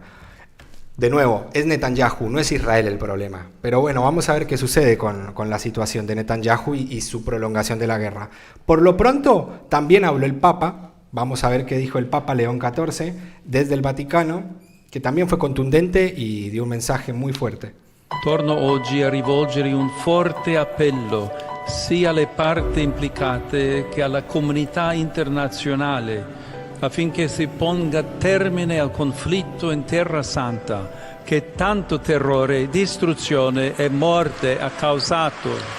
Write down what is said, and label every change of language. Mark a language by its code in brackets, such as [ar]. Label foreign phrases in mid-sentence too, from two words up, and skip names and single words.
[es] De nuevo, es Netanyahu, no es Israel el problema. Pero bueno, vamos a ver qué sucede con la situación de Netanyahu y su prolongación de la guerra. Por lo pronto, también habló el Papa. Vamos a ver qué dijo el Papa León XIV desde el Vaticano, che también fue contundente e dio un mensaje muy fuerte. [it] Torno oggi a rivolgere un forte appello sia alle parti implicate che alla comunità internazionale affinché si ponga termine al conflitto in Terra Santa che tanto terrore, distruzione e morte ha causato.